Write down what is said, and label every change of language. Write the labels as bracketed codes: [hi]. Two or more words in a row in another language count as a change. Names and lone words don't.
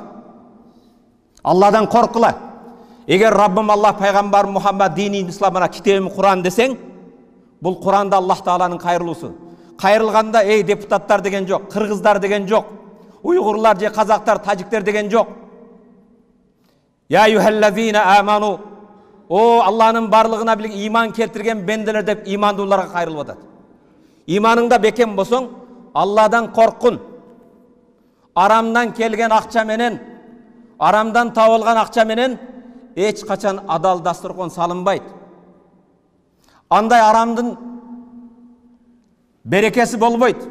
[ky] Алладан коркула. Эгер Раббым Аллах пайгамбар Мухаммад дини исламына китебим Куран десең, бул Куранда Аллах Тааланын кайрылуусу. Кайрылганда эй депутаттар деген жок, кыргыздар деген жок, уйгурлар же казактар, тажиктер деген жок. [ar] يا أيها الذين آمنوا, [ky] о Аллахнын барлыгына билик иман келтирген бенделер деп имандууларга кайрылып атат. Иманыңда бекем болсоң, Алладан коркун. Арамдан келген акча менен, арамдан табылган акча менен эч качан адал дасторкон салынбайт. Андай арамдын берекеси болбойт.